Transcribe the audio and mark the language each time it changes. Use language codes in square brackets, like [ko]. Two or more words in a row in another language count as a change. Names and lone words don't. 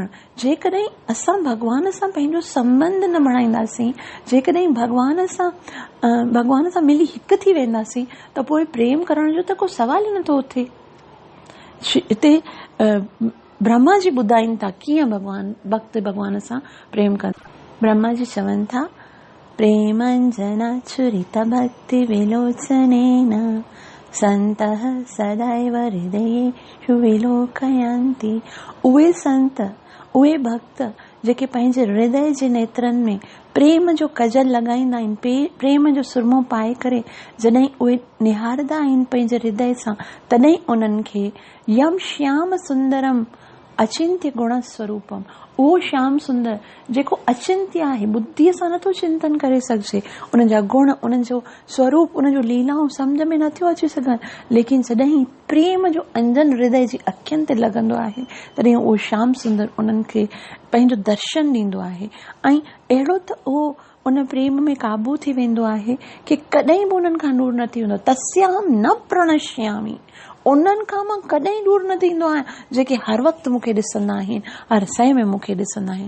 [sd] जेकॾहिं असां भॻवान सां पंहिंजो संबंध न बणाईंदासीं, जेकॾहिं भॻवान सां मिली हिकु थी वेंदासीं त पोइ प्रेम करण जो त को सवाल ई नथो थिए। हिते ब्रह्मा जी ॿुधाइनि था कीअं भक्त भॻवान सां प्रेम कनि। ब्रह्मा जी चवनि था, [sa] प्रेमंजना छुरित भक्ति विलोचनेन संतः सदैव हृदयेषु विलोकयन्ति। [sd] उहे संत, उहे भक्त जेके पंहिंजे हृदय जे नेत्रनि में प्रेम जो कजल लॻाईंदा आहिनि, प्रेम जो सुरमो पाए करे जॾहिं उहे निहारंदा आहिनि पंहिंजे हृदय सां, तॾहिं उन्हनि खे [sa] यम श्याम सुंदरम अचिंत्य गुण स्वरूपम, [sd] उहो श्याम सुंदर जेको अचिंत्य आहे, बुद्धीअ सां नथो चिंतन करे सघिजे, उन जा गुण, उन जो स्वरूप, उन जो लीलाऊं सम्झ में नथियो अची सघनि। लेकिन जॾहिं प्रेम जो अंजन हृदय जी अखियुनि ते लॻंदो आहे तॾहिं उहो श्याम सुंदर उन्हनि खे पंहिंजो दर्शन ॾींदो आहे। ऐं अहिड़ो त उहो उन प्रेम में क़ाबू थी वेंदो आहे कि कॾहिं बि उन्हनि खां दूर न थी वेंदो। [sa] तस्याम न प्रणश्यामी, [sd] उन्हनि खां मां कॾहिं दूर न थींदो आहियां जेके हर वक़्तु मूंखे ॾिसंदा आहिनि, हर शइ में मूंखे ॾिसंदा आहिनि।